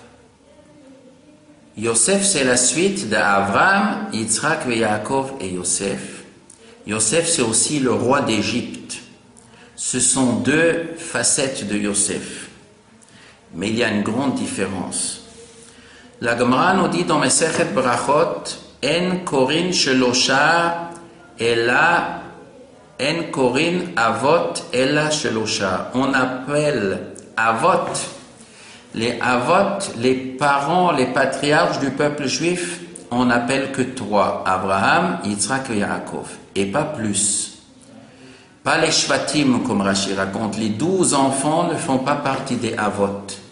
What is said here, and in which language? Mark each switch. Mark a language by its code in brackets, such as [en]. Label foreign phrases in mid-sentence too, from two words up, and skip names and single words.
[fr] Yosef, c'est la suite d'Abraham, Yitzhak, Yaakov et Yosef. Yosef, c'est aussi le roi d'Égypte. Ce sont deux facettes de Yosef. Mais il y a une grande différence. La Gemara nous dit dans Mesechet Brachot, [he] אין קורין שלשה אלא אין קורין אבות אלא שלשה. [fr] On appelle avot, les avot, les parents, les patriarches du peuple juif, on n'appelle que trois, Abraham, Yitzhak et Yaakov, et pas plus. Pas les shvatim, comme Rashi raconte, les 12 enfants ne font pas partie des avot.